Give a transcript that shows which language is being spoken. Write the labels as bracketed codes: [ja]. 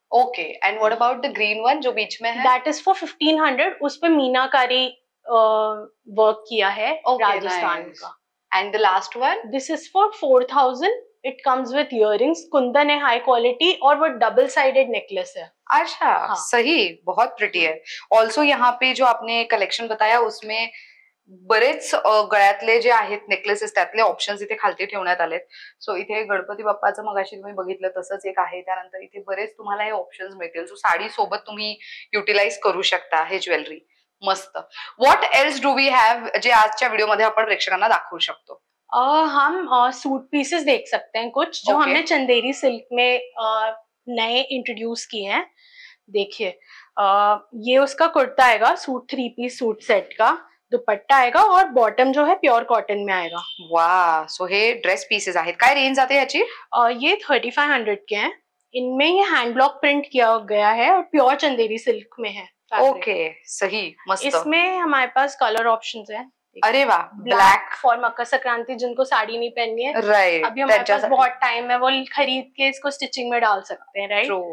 [en] okay, and what about the green one [hi] जो बीच में है? [en] That is for 1500। [hi] उस पे मीनाकारी वर्क किया है राजस्थान का। [en] And the last one? This is for 4000। It comes with earrings, [hi] Kundan है हाई क्वालिटी, और वो डबल साइडेड नेकलेस है। अच्छा, हाँ. सही, बहुत प्रिटी है. [mr] ऑल्सो [hi] यहाँ पे जो आपने कलेक्शन बताया उसमें [mr] बरेच गळ्यातले जे आहेत नेकलेसेस त्यातले ऑप्शन्स इथे खालती ठेवण्यात आलेत. सो इथे गणपती बाप्पाचं मगाशी तुम्ही बघितलं तसंच एक आहे. त्यानंतर इथे बरेच तुम्हाला हे ऑप्शन्स मिळतील. सो साडी सोबत तुम्ही युटिलाइज करू शकता हे ज्वेलरी. मस्त. [en] what else do we have [mr] जे आजच्या व्हिडिओमध्ये आपण प्रेक्षकांना दाखवू शकतो? [hi] हम सूट पीसेस देख सकते हैं कुछ जो हमने चंदेरी सिल्क में नए इंट्रोड्यूस किए हैं। देखिए, ये उसका कुर्ता आएगा, सूट 3 पीस सूट सेट का, दुपट्टा आएगा और बॉटम जो है प्योर कॉटन में आएगा। [mr] वाह, सो हे ड्रेस पीसेस आहेत. काय रेंज आते याची? [hi] ये 3500 के हैं। इनमें ये हैंड ब्लॉक प्रिंट किया गया है और प्योर चंदेरी सिल्क में है। ओके, सही, मस्त. इसमें हमारे पास कलर ऑप्शंस हैं। अरे वाह, ब्लैक फॉर मकर संक्रांति, जिनको साड़ी नहीं पहननी है, [en] right, [hi] अभी हमारे पास बहुत टाइम है, वो खरीद के इसको स्टिचिंग में डाल सकते हैं, राइट?